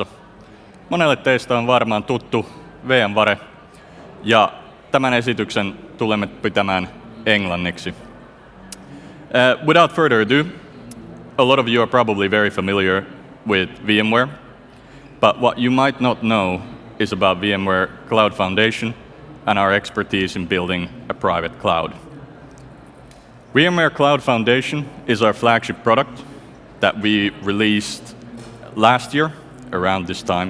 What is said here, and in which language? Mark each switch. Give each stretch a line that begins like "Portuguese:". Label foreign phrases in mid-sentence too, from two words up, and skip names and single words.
Finnish: Monelle teistä on varmaan tuttu VMware ja tämän esityksen tulemme pitämään englanniksi.
English: Without further ado, a lot of you are probably very familiar with VMware, but what you might not know is about VMware Cloud Foundation and our expertise in building a private cloud. VMware Cloud Foundation is our flagship product that we released last year around this time.